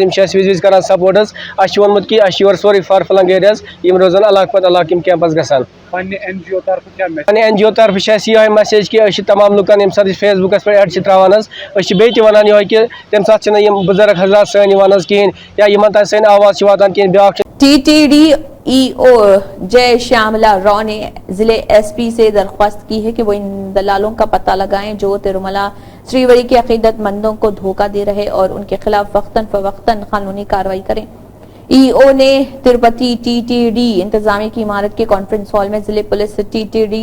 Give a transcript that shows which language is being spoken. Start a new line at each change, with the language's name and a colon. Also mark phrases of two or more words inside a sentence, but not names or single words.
Kashmiri: یِم چھِ اَسہِ وِزِ کران سپورٹ حظ اَسہِ چھُ ووٚنمُت کہِ اَسہِ چھِ یورٕ سورُے
English: far flung areas
Kashmiri: یِم روزان علاقہٕ پتہٕ علاقہٕ یِم کیمپ حظ گژھان پننہِ این جی او طرفہٕ کیٛاہ میسیج پننہِ این جی او طرفہٕ چھِ اَسہِ یِہوے میسیج کہِ أسۍ چھِ تمام لُکن ییٚمہِ ساتہٕ أسۍ فیس بُکس پٮ۪ٹھ ایڈ چھِ تراوان حظ أسۍ چھِ بیٚیہِ تہِ وَنان یِہوے کہِ تَمہِ ساتہٕ چھِنہٕ یِم بُزرگ حضرات سٲنۍ یِوان حظ کِہیٖنۍ یا یِمن تانۍ سٲنۍ آواز چھِ واتان کِہیٖنۍ بیاکھ چھِ
Urdu: TTD EO جے شیاملا راؤ نے ضلع SP سے درخواست کی ہے کہ وہ ان دلالوں کا پتہ لگائیں جو تروملا سریوری کے عقیدت مندوں کو دھوکہ دے رہے اور ان کے خلاف وقتاً فوقتاً قانونی کارروائی کریں EO نے تروپتی TTD انتظامیہ کی عمارت کے کانفرنس ہال میں ضلع پولیس TTD